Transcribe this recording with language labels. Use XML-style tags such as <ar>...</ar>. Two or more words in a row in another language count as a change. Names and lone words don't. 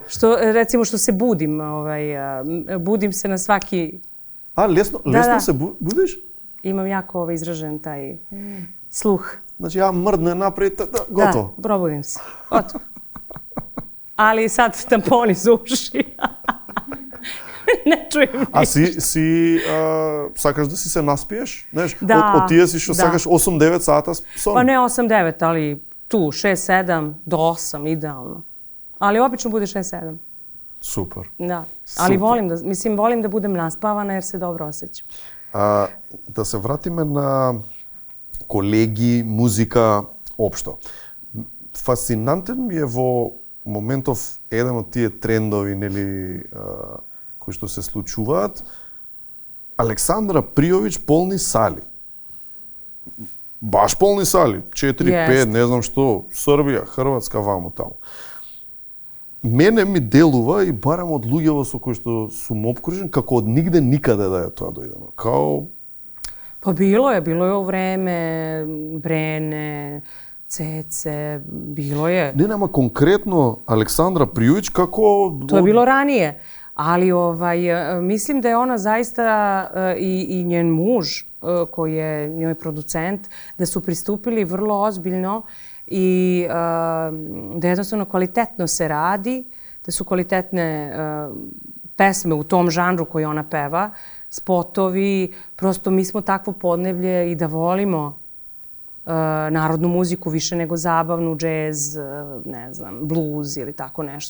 <sr>Recimo što se budim, budim se na svaki... Lesno se budiš? Imam jako izražen taj sluh. Znači ja mrdne naprijed, gotovo. Da, probudim se, gotovo. Ali sad tamponi za uši. Не чуjem ništa.</sr> <mk>А сакаш да си се наспиеш? Знаеш, Да. од тие си што сакаш 8-9 сата сон?</mk> <sr>Pa ne 8-9, ali tu 6-7 do 8, idealno. Ali obično bude 6-7.</sr> <mk>Супер.</mk> <sr>Da. Ali</sr> <mk>Супер.</mk> <sr>volim da budem naspavana jer se dobro osjećam.</sr> <mk>Да се вратиме на колеги, музика, општо. Фасцинантен ми е во моментов еден од тие трендови, нели, кои што се случуваат. Александра Пријовиќ полни сали. Баш полни сали. 4-5, не знам што, Србија, Хрватска, ваму таму. Мене ми делува и барем од луѓето со кои што сум опкружен, како од нигде никаде да е тоа дојдено.</mk> <sr>Као... Pa bilo je u vreme Brene, Cece, bilo je.</sr> <mk>Не, нема конкретно Александра Пријовиќ како...</mk> <sr>To je bilo ranije, ali mislim da je ona zaista i njen muž, koji je njoj producent, da su pristupili vrlo ozbiljno i da jednostavno kvalitetno se radi, da su kvalitetne pesme u tom žanru koji ona peva, spotovi, prosto mi smo takvo podneblje i da volimo narodnu muziku više nego zabavnu, džez, ne znam, bluz ili tako nešto.</sr>